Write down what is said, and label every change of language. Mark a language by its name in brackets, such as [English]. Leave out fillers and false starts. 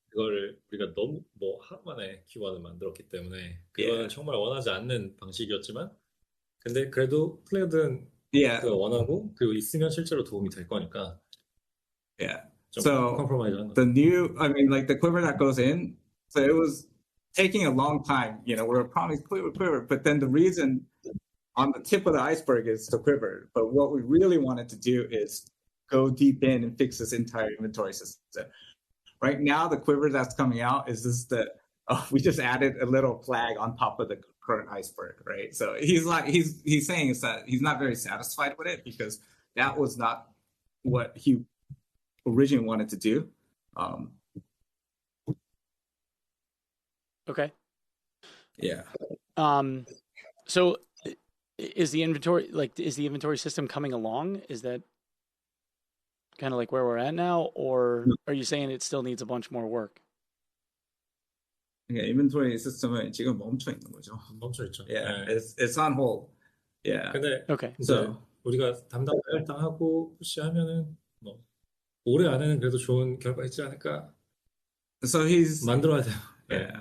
[Korean] 그거를 우리가 너무 하루 만에 키워드 만들었기 때문에 그거는 정말 원하지 않는 방식이었지만 근데 그래도 플레이어들은 그거 원하고 그리고 있으면 실제로 도움이 될 거니까. [English] So the quiver that goes in, so it was taking a long time. We're promising quiver, but then the reason on the tip of the iceberg is the quiver. But what we really wanted to do is go deep in and fix this entire inventory system. Right now, the quiver that's coming out is just we just added a little flag on top of the current iceberg, right? So he's saying is that he's not very satisfied with it because that was not what he originally wanted to do. Okay. Yeah. So is the inventory system coming along? Is that kind of like where we're at now, or are you saying it still needs a bunch more work? [Korean] Yeah, inventory system은 지금 멈춰 있는 거죠. 멈춰 있죠. [English] Yeah, it's on hold. Yeah. [Korean] 근데 [English] okay. So [Korean] 우리가 담당하고 푸시하면은 뭐 올해 안에는 그래도 좋은 결과 있지 않을까? [English] So he's [Korean] 만들어야 돼요. [English] Yeah.